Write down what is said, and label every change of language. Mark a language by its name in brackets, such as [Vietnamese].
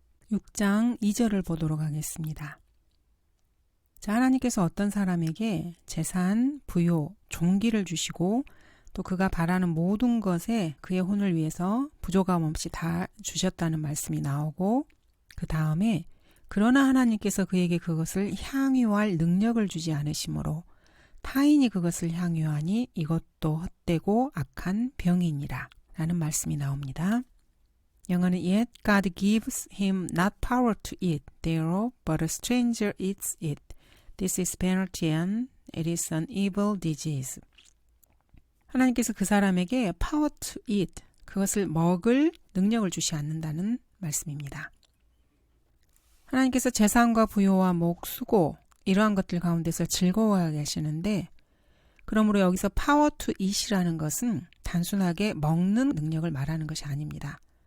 [Korean] 6장 2절을 보도록 하겠습니다. 자, 하나님께서 어떤 사람에게 재산, 부요, 종기를 주시고 또 그가 바라는 모든 것에 그의 혼을 위해서 부족함 없이 다 주셨다는 말씀이 나오고 그 다음에 그러나 하나님께서 그에게 그것을 향유할 능력을 주지 않으시므로 타인이 그것을 향유하니 이것도 헛되고 악한 병이니라 라는 말씀이 나옵니다. 영어는 [English] Yet God gives him not power to eat thereof, but a stranger eats it. This is penalty and it is an evil disease. [Korean] 하나님께서 그 사람에게 [English] power to eat, [Korean] 그것을 먹을 능력을 주시 않는다는 말씀입니다. 하나님께서 재산과 부요와 목, 수고 이러한 것들 가운데서 즐거워하게 하시는데 그러므로 여기서 [English] power to eat [Korean] 이라는 것은 단순하게 먹는 능력을 말하는 것이 아닙니다.